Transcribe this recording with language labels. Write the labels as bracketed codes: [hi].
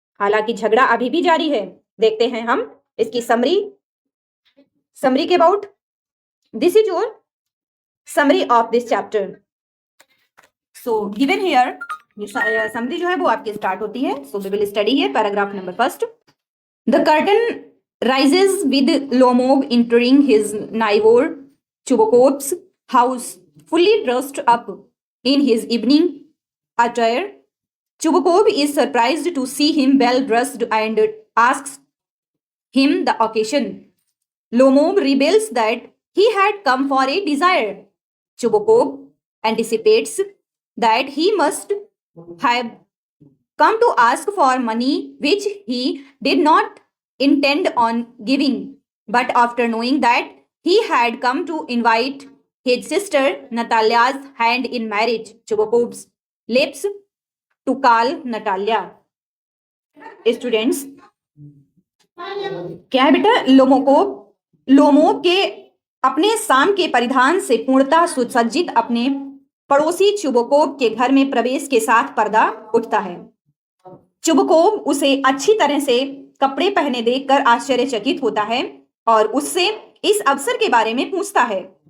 [hi] हालांकि झगड़ा अभी भी जारी है। देखते हैं हम इसकी समरी के about. [en] This is your summary of this chapter. So given here summary [hi] जो है वो आपकी स्टार्ट होती है। [en] So we will study here paragraph number first. The curtain rises with Lomov entering his neighbor Chubakov's house, fully dressed up in his evening attire. Chubakov is surprised to see him well dressed and asks him the occasion. Lomov rebels that he had come for a desire. Chubakov anticipates that he must have come to ask for money which he did not intend on giving, but after knowing that he had come to invite his sister Natalia's hand in marriage, Chubakov's lips to call Natalia. [hi] Students, क्या है बेटा? Lomov के अपने शाम के परिधान से पूर्णतः सुसज्जित अपने पड़ोसी चुबकोव के घर में प्रवेश के साथ पर्दा उठता है। चुबकोव उसे अच्छी तरह से कपड़े पहने देखकर आश्चर्यचकित होता है और उससे इस अवसर के बारे में पूछता है।